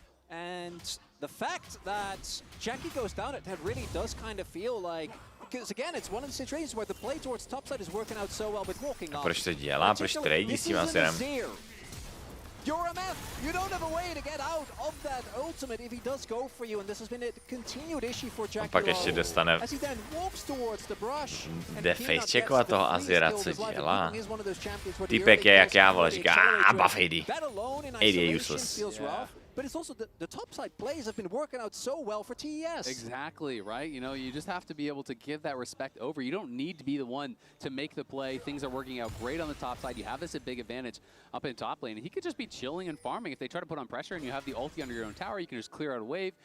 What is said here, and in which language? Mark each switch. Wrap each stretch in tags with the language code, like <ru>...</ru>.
<en>And the fact that Jackie goes down, it really does kind of feel like, because again, it's one of the situations where the play towards topside is working out so well, but walking off.</en> <cs>Proč to dělá? Proč tradí s tím Azirem?</cs> <en>You're a map. You don't have a way to get out of that ultimate if he does go for you, and this has been a continued issue for Jackie.</en> <cs>Pak ještě dostane</cs> <en>as he then walks towards the brush.</en> <cs>Jde facecheckovat toho Azira, co dělá. Týpek je jak já, vole, říká, buff AD. AD je useless.</cs> <en>But it's also the top side plays have been working out so well for TES. Exactly, right? You know, you just have to be able to give that respect over. You don't need to be the one to make the play. Things are working out great on the top side. You have this a big advantage up in top lane. And he could just be chilling and farming. If they try to put on pressure and you have the ulti under your own tower, you can just clear out a wave.</en>